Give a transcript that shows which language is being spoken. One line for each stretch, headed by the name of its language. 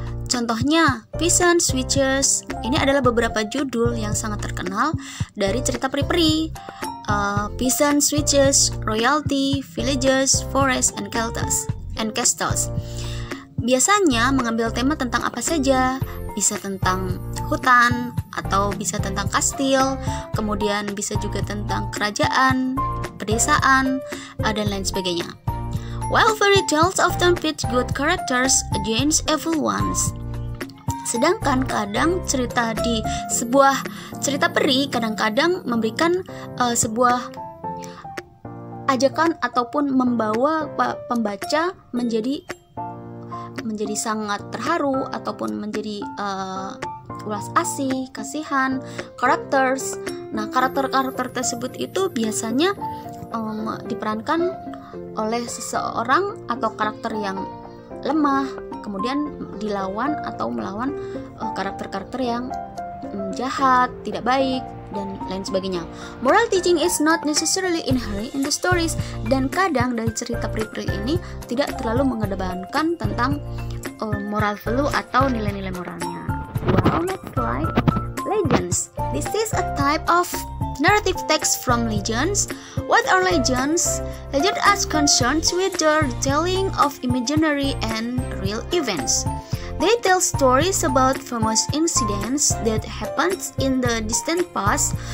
Indonesian: Contohnya, Peasants, Witches, ini adalah beberapa judul yang sangat terkenal dari cerita peri-peri.
English: Peasants, Witches, Royalty, Villages, Forests, and Castles.
Indonesian: Biasanya mengambil tema tentang apa saja, bisa tentang hutan, atau bisa tentang kastil, kemudian bisa juga tentang kerajaan, pedesaan, dan lain sebagainya.
English: While fairy tales often pit good characters against evil ones.
Indonesian: Sedangkan kadang cerita di sebuah cerita peri kadang-kadang memberikan sebuah ajakan ataupun membawa pembaca menjadi sangat terharu ataupun menjadi ulas asih, kasihan, characters. Nah, karakter-karakter tersebut itu biasanya diperankan oleh seseorang atau karakter yang lemah, kemudian dilawan atau melawan karakter-karakter yang jahat, tidak baik, dan lain sebagainya.
English: Moral teaching is not necessarily inherent in the stories,
Indonesian: dan kadang dari cerita peri-peri ini tidak terlalu mengedepankan tentang moral value atau nilai-nilai moralnya.
English: Well, next slide. Legends. This is a type of narrative text from legends. What are legends? Legends are concerned with the retelling of imaginary and real events. They tell stories about famous incidents that happened in the distant past.